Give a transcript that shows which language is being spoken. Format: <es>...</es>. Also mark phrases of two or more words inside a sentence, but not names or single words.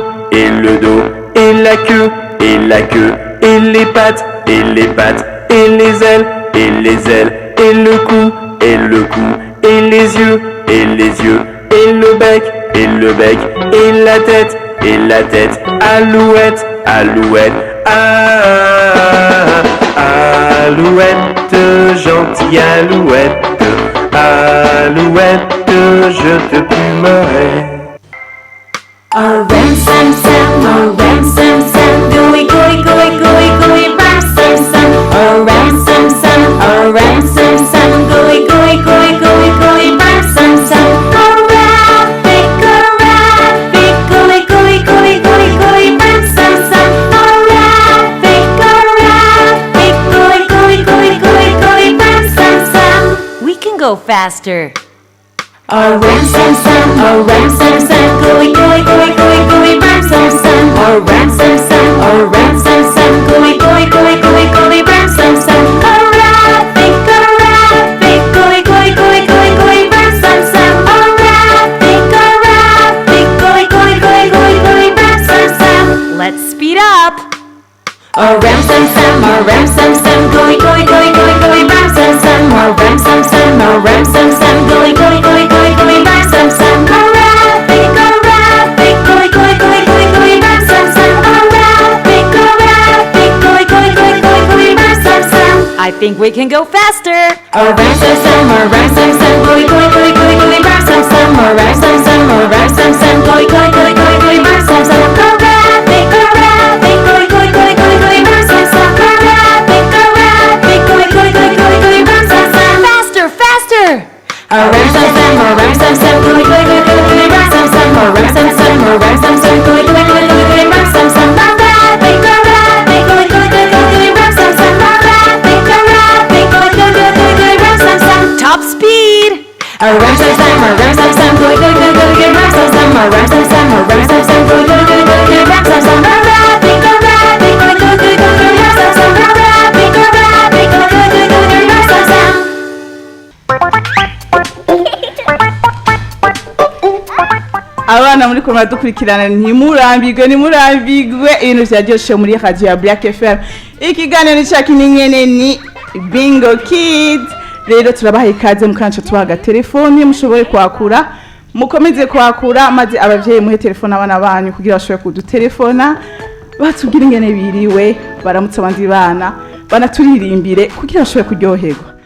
<fr>et le dos, et la queue, et la queue, et les pattes, et les pattes, et les ailes, et les ailes, et le cou, et le cou, et les yeux, et les yeux, et le bec, et le bec, et la tête, alouette, alouette, alouette, gentille alouette, alouette, je te plumerai. Oh ram sam sam, oh ram sam sam, gooey gooey gooey gooey gooey ram sam sam. Oh ram sam sam, oh ram sam sam, gooey gooey gooey gooey gooey ram sam sam. Oh rabbit, gooey gooey gooey gooey gooey ram sam sam. Oh rabbit, gooey gooey gooey gooey gooey ram sam sam.</fr> <en>We can go faster. Oh ram sam sam, oh ram sam sam, gooey gooey gooey gooey gooey ram sam sam. Oh ram sam sam, oh ram sam sam, gooey gooey gooey gooey gooey ram sam sam. Oh rabbit, gooey gooey gooey gooey gooey ram sam sam. Oh rabbit, gooey gooey gooey gooey gooey ram sam sam. Let's speed up. Oh ram sam sam, oh ram sam sam, gooey gooey gooey gooey gooey ram sam sam. Oh ram sam sam, oh ram sam sam, gooey gooey gooey gooey gooey ram sam sam. Oh rabbit, gooey gooey gooey gooey gooey ram sam sam. Oh rabbit, gooey gooey gooey gooey gooey ram sam sam. I think we can go faster. Oh ram sam sam, oh ram sam sam, gooey gooey gooey gooey gooey ram sam sam. Oh ram sam sam, oh ram sam sam, gooey gooey gooey gooey gooey ram sam sam. Oh rabbit, gooey gooey gooey gooey gooey ram sam sam. Oh rabbit, gooey gooey gooey gooey gooey ram sam sam. Faster, faster. Oh ram sam sam, oh ram sam sam, gooey gooey gooey gooey gooey ram sam sam. Oh ram sam sam, oh ram sam sam, gooey gooey gooey gooey gooey ram sam sam. Oh rabbit, gooey gooey gooey gooey gooey ram sam sam. Oh rabbit, gooey gooey gooey gooey gooey ram sam sam. Top speed. Oh ram sam sam, oh ram sam sam, gooey gooey gooey gooey gooey ram sam sam. Oh ram sam sam, oh ram sam sam, gooey gooey gooey gooey gooey ram sam sam. Oh rabbit, gooey gooey gooey gooey gooey ram sam sam. Oh rabbit, gooey gooey gooey gooey gooey ram sam sam.</en> <rn>Abana muri kumwe dukurikirana ntimurambigwe ibintu vyaryoshe muri radio ya Black FM. Ikiganiro cyakini nyene ni Bingo Kids. Rero turabaha ikaze mukanca tubaga telefone mushobore kwakura, mukomeze kwakura maze abavyeyi muhe telefone abana banyu kugira bashobore kudutelefona batubwira ingene biriwe, baramutse abandi bana banaturirimbire kugira bashobore kuryoherwa.</rn>